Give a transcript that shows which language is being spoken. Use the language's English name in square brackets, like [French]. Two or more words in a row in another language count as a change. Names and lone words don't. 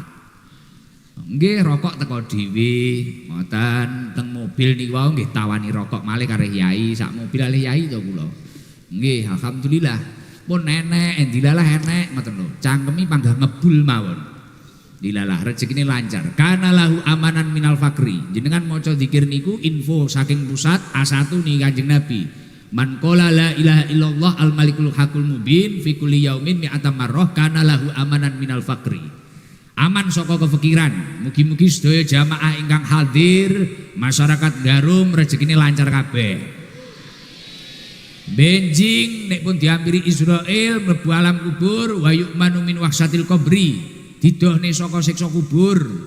[Javanese] Nggih rokok teko dhewe, ngoten teng mobil niku wau nggih tawani rokok malih karo Yai, sak mobil kalih Yai to kula. Nggih alhamdulillah. Pun enek dilalah enek ngoten lho. Cangkemi panggah ngebul mawon. Dilalah rezekine lancar. [Arabic] كان له أمان من الفقر. [Javanese] Jenengan maca zikir niku info saking pusat A1 nih Kanjeng Nabi. [Arabic] من قال لا إله إلا الله الملك الحق المبين في كل يوم مائة مرة كان له أمان من الفقر. [Javanese] Aman saka kefikiran. Mugi-mugi sedaya jamaah ingkang hadir, masyarakat Garum rezekine lancar kabeh. Benjing nek pun diampiri Israel mlebu alam kubur [Arabic] ويؤمن من وحشة القبر, [Javanese] didohne saka siksa kubur.